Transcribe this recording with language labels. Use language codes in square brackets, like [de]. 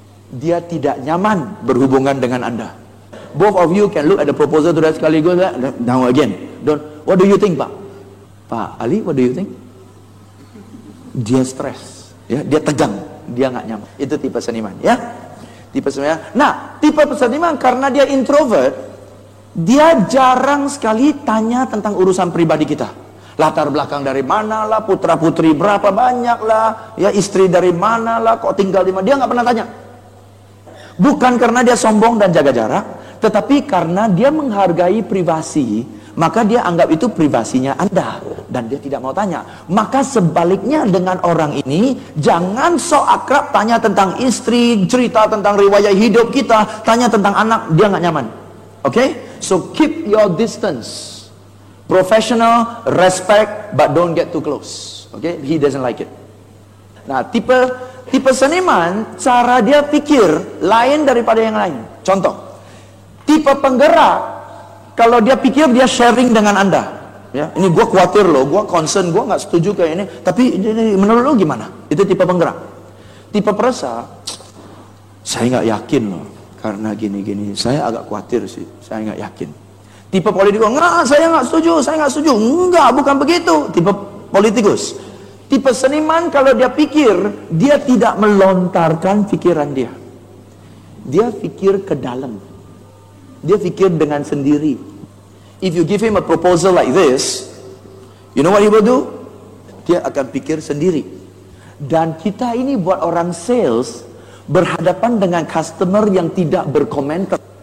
[id] Dia tidak nyaman berhubungan dengan Anda. [en] Both of you can look at the proposal to that sekaligus, now again. Don't. What do you think, Pak? Pak Ali, what do you think? [id] Dia stres, ya, dia tegang, dia nggak nyaman. Itu tipe seniman, ya. Tipe seniman. Nah, tipe seniman karena dia introvert, dia jarang sekali tanya tentang urusan pribadi kita. Latar belakang dari mana lah, putra putri berapa banyak lah, ya, istri dari mana lah, kok tinggal di mana, dia nggak pernah tanya. Bukan karena dia sombong dan jaga jarak, tetapi karena dia menghargai privasi, maka dia anggap itu privasinya Anda, dan dia tidak mau tanya. Maka sebaliknya dengan orang ini, jangan sok akrab tanya tentang istri, cerita tentang riwayat hidup kita, tanya tentang anak, dia nggak nyaman. [en] Oke? So keep your distance. Professional, respect, but don't get too close. [id] Okay? [en] He doesn't like it. [id] Nah, tipe seniman, cara dia pikir lain daripada yang lain. Contoh, tipe penggerak, kalau dia pikir dia sharing dengan Anda. Ya, ini gue khawatir loh, gue concern, gue nggak setuju kayak ini. Tapi menurut lo gimana? Itu tipe penggerak. Tipe perasa, saya nggak yakin loh, karena gini-gini. Saya agak khawatir sih, saya nggak yakin. Tipe politikus, enggak, saya nggak setuju. Enggak, bukan begitu. Tipe politikus. Tipe seniman, kalau dia pikir, dia tidak melontarkan pikiran dia. Dia pikir ke dalam. Dia pikir dengan sendiri. [en] If you give him a proposal like this, you know what he will do? [id] Dia akan pikir sendiri. Dan kita ini buat orang sales, berhadapan dengan customer yang tidak berkomentar.